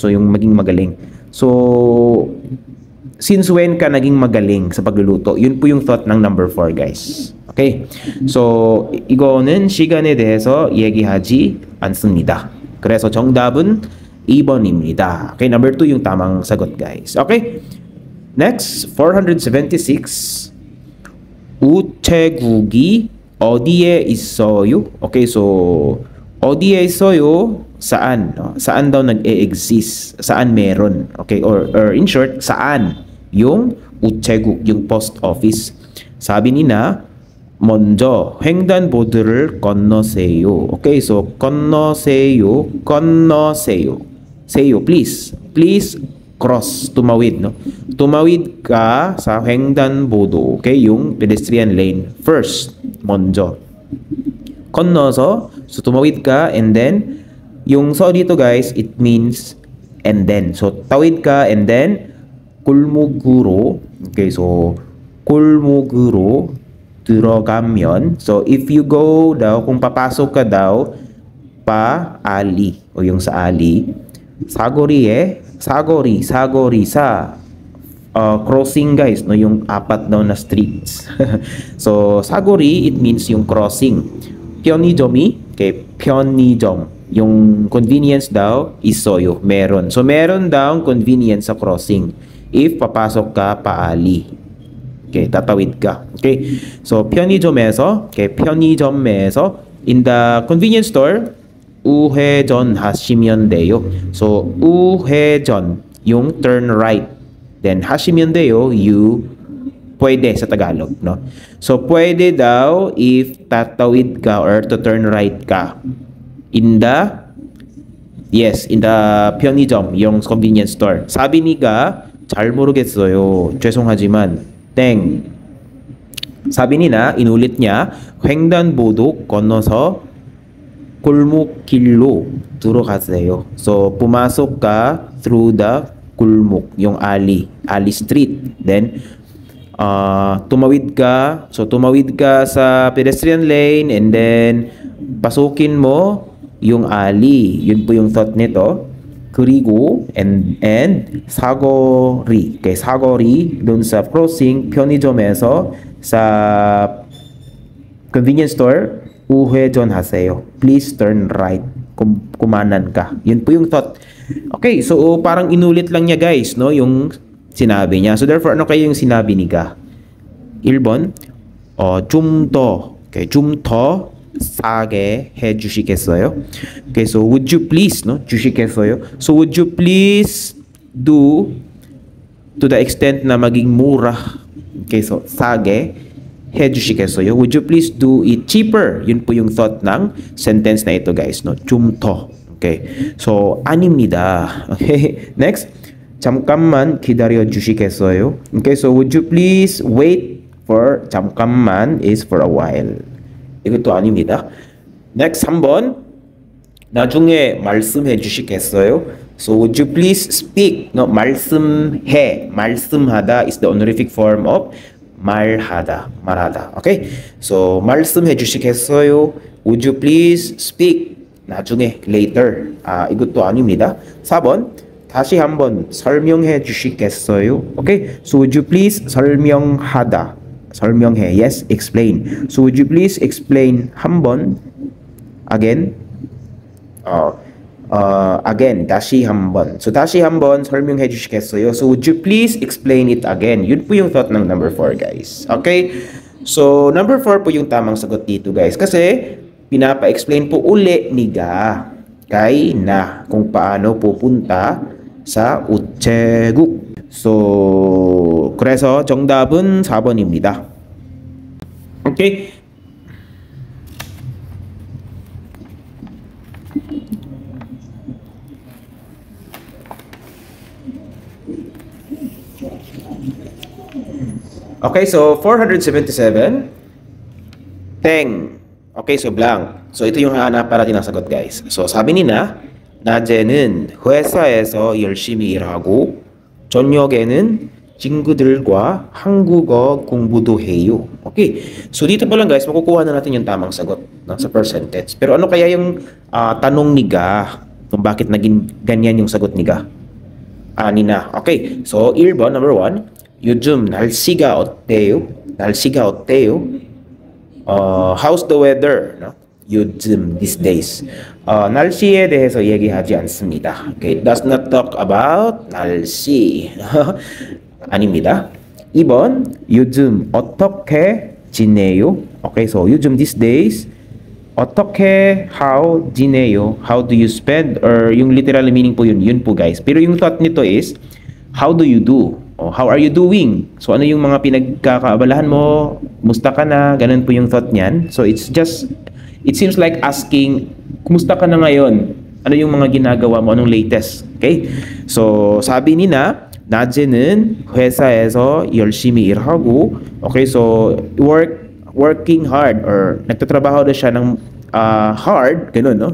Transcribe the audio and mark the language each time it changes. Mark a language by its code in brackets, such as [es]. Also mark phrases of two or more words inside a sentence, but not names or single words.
[tl] So, yung maging magaling. So, since when ka naging magaling sa pagluluto? Yun po yung thought ng number 4, guys. [en] Okay? So, [ko] 이거는 시간에 대해서 얘기하지 않습니다. 그래서 정답은 2번입니다. [tl] Okay, number 2 yung tamang sagot guys. [en] Okay, next, 476. [ko] 우체국이 어디에 있어요? [en] Okay, so [ko] 어디에 있어요? [tl] Saan? No? Saan daw nag-e-exist? Saan meron? Okay, [en] or in short, [tl] saan yung 우체국, yung [en] post office? [tl] Sabi nina, [ko] 먼저 횡단보도를 건너세요. [en] Okay, so [ko] 건너세요, 건너세요. [en] Seyo, please. Please cross, [tl] tumawid, no? Tumawid ka sa 횡단보도, okay? Yung [en] pedestrian lane first, [ko] 먼저. 건너서, [tl] so tumawid ka, [en] and then, [tl] yung so dito guys, [en] it means and then. [tl] So, tawid ka, [en] and then, [ko] 골목으로, [en] okay, so, [ko] 골목으로 들어가면, [en] so, if you go [tl] daw, kung papasok ka daw, pa ali, o yung sa ali, [ko] 사거리에 사거리, 사거리사, [tl] crossing guys, no, yung apat daw na streets. So sagori, it means yung crossing. [ko] 편의점이, okay, 편의점, [tl] yung convenience daw 있어요, meron. So meron daw convenience sa crossing if papasok ka paali. Okay, tatawid ka. [en] Okay, so [ko] 편의점에서, okay, 편의점에서, [en] in the convenience store, [ko] 우회전 하시면 돼요. So 우회전, [tl] yung [en] turn right. [ko] Then 하시면 돼요, [tl] you pwede sa Tagalog, no? So pwede daw if tatawid ka [en] or to turn right [tl] ka [en] in the [tl] 편의점, yung [en] convenience store. [ko] 사비 니가 잘 모르겠어요, 죄송하지만 땡. 사비 니나, [tl] inulit niya, [ko] 횡단보도 건너서 골목길로 들어가세요. [tl] So pumasok ka through the kulmuk, yung [en] alley street. [tl] Then tumawid ka, so tumawid ka sa [en] pedestrian lane and then [tl] pasukin mo yung alley. Yun po yung thought nito. [ko] 그리고 and 사거리, okay, 사거리 [tl] dun sa crossing, [ko] 편의점에서 sa [en] convenience store, [ko] 우회전 하세요, [en] please turn right, [tl] kumanan ka. Yun po yung thought. Okay, so parang inulit lang niya guys, no, yung sinabi niya. So therefore, ano kayo yung sinabi ni Ga? [ko] 1번, 좀 더, okay, 좀 더 싸게 해주시겠어요? [en] Okay, so would you please, no, 주시겠어요? So would you please do to the extent [tl] na maging mura? [en] Okay, so [ko] 싸게 해주시겠어요? [en] Would you please do it cheaper? [tl] Yun po yung thought ng sentence na ito guys, no, [ko] 좀 더. [en] Okay, so [ko] 아닙니다. [en] Okay, next, [ko] 잠깐만 기다려 주시겠어요? [en] Okay, so would you please wait for, 잠깐만 is for a while. [ko] 이것도 아닙니다. Next, 3번, 나중에 말씀해 주시겠어요? [en] So would you please speak? No, [ko] 말씀해, 말씀하다 [en] is the honorific form of 말하다. Okay, so [ko] 말씀해 주시겠어요? [en] Would you please speak? [ko] 나중에, later. 이것도 아닙니다. 4번, 다시 한번 설명해 주시겠어요? [en] Okay, so would you please [ko] 설명하다. 설명해, [en] yes, explain. So would you please explain 한번, again, again, [ko] 다시 한번. So 다시 한번 설명해 주시겠어요? [en] So would you please explain it again? [tl] Yun po yung thought ng number 4 guys. Okay, so number 4 po yung tamang sagot dito guys, kasi pinapa-explain po uli ni Ga kay Na kung paano pupunta sa 우체국. [ko] So 그래서 정답은 4번입니다. [en] Okay. Okay, so 477 Teng. Okay, so blank. [tl] So ito yung hahanap para natin ng sagot guys. So sabi ni Na, [ko] 낮에는 회사에서 열심히 일하고 저녁에는 친구들과 한국어 공부도 해요. [en] Okay. [tl] So dito pa lang guys, makukuha na natin yung tamang sagot, no, sa [en] first sentence. [tl] Pero ano kaya yung tanong ni Ga kung bakit naging ganyan yung sagot ni Ga? Ni Na. Okay. So 1번, number 1. [ko] 요즘 날씨가 어때요? 날씨가 어때요? [en] How's the weather? No? 요즘, these days. [ko] 날씨에 대해서 얘기하지 않습니다. [en] Okay, it does not talk about 날씨. [ko] 아닙니다. 2번, 요즘 어떻게 지내요? [en] Okay, so [ko] 요즘, [en] these days. 어떻게, how, 지내요? How do you spend? [tl] Or yung [en] literal meaning [tl] po yun, yun po guys. Pero yung thought nito [en] is, how do you do? O how are you doing? [tl] So ano yung mga pinagkakaabalahan mo? Kumusta ka na? Ganun po yung thought niyan. [en] So it's just, it seems like asking, [tl] kumusta ka na ngayon? Ano yung mga ginagawa mo? Anong latest? Okay? So sabi ni Na, [ko] 낮에는 회사에서 열심히 일하고, [en] okay, so working hard [tl] or nagtatrabaho na siya ng hard, ganun, no?